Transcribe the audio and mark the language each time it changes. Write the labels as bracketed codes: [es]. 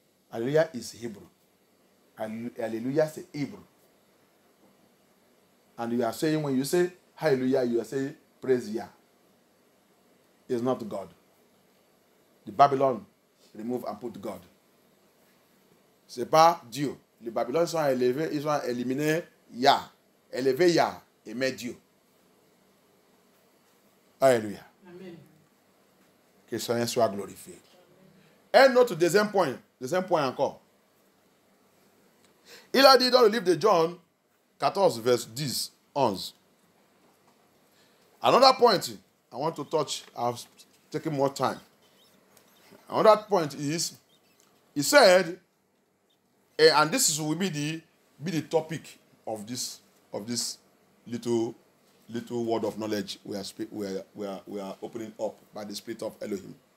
[en] Hallelujah is Hebrew. [fr] Hallelujah c'est Hebrew. [en] And you are saying, when you say hallelujah, you are saying praise Yah. It's not God. The Babylon remove and put God. [fr] C'est pas Dieu. Les Babyloniens sont élevés, ils ont éliminé Yah. Élevé Yah et met Dieu. Alléluia. Amen. Que le Seigneur soit glorifié. Un autre deuxième point encore. Il a dit dans le livre de John 14, verset 10, 11. [en] Another point I want to touch, I've taken more time. Another point is, he said, and this will be the topic of this little word of knowledge we are opening up by the Spirit of Elohim.